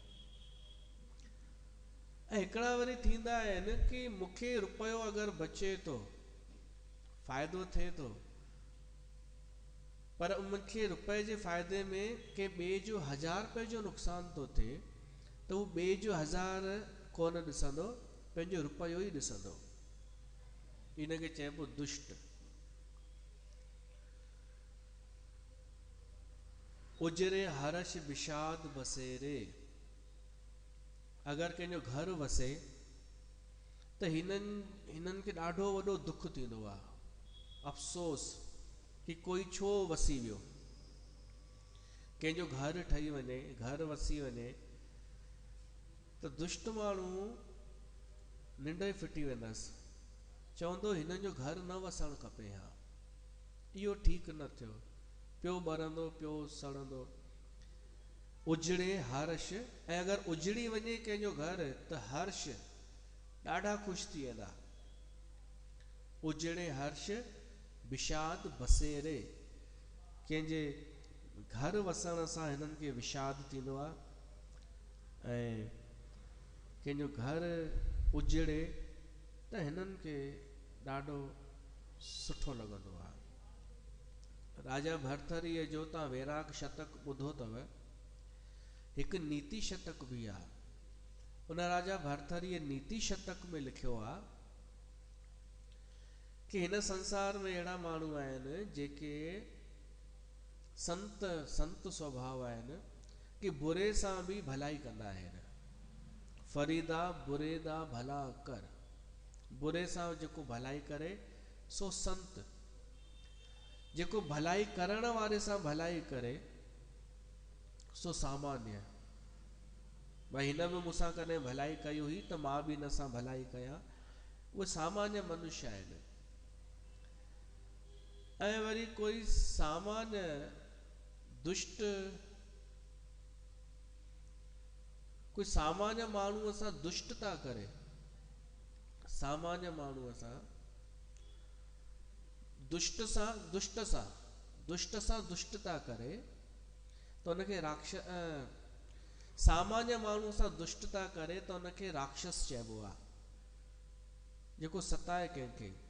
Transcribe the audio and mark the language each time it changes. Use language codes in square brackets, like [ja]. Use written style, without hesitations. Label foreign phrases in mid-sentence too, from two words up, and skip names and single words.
[sd] ऐं हिकिड़ा वरी थींदा आहिनि कि मूंखे रुपयो अगरि बचे थो फ़ाइदो थिए थो, पर मूंखे रुपए जे फ़ाइदे में के ॿिए जो 1000 रुपए जो नुक़सान थो थिए त हू ॿिए जो 1000 कोन ॾिसंदो, पंहिंजो रुपयो ई ॾिसंदो। इनखे चइबो दुष्ट। [awa] उजरे हर्ष विषाद बसेरे। [sd] अगरि कंहिंजो घर वसे त हिननि खे ॾाढो वॾो दुख थींदो आहे, अफ़सोस कि कोई छो वसी वियो। कंहिंजो घर ठही वञे, घर वसी वञे त दुष्ट माण्हू निंड ई फिटी वेंदसि, चवंदो हिननि जो घर न वसणु खपे। हा इहो ठीकु न थियो, पियो ॿरंदो पियो सड़ंदो। [awa] उजड़े हर्ष, [sd] ऐं अगरि उजड़ी वञे कंहिंजो घर त हर्ष ॾाढा ख़ुशि थी वेंदा। [awa] उजड़े हर्ष विषाद बसेरे। [sd] कंहिंजे घर वसण सां हिननि खे विषाद थींदो आहे, ऐं कंहिंजो घर उजड़े त हिननि खे ॾाढो सुठो लॻंदो आहे। राजा भरथरीअ जो तव्हां वैराग शतक ॿुधो अथव, हिकु नीति शतक बि आहे। उन राजा भरथरीअ नीति शतक में लिखियो आहे कि हिन संसार में अहिड़ा माण्हू आहिनि जेके संत स्वभाव आहिनि कि बुरे सां बि भलाई कंदा आहिनि। [pa] फरीदा बुरेदा भला कर। [sd] बुरे सां जेको भलाई करे सो संत, जेको भलाई करण वारे सां भलाई करे सो सामान्य। भाई हिन में मूंसां कॾहिं भलाई कई हुई त मां बि हिन सां भलाई कयां, उहे सामान्य मनुष्य आहिनि। ऐं वरी कोई सामान्य दुष्ट, कोई सामान्य माण्हूअ सां दुष्टता करे, सामान्य माण्हूअ सां दुष्ट सां दुष्टता करे त उनखे सामान्य माण्हू सां दुष्टता करे त उनखे राक्षस चइबो आहे, जेको सताए कंहिंखे।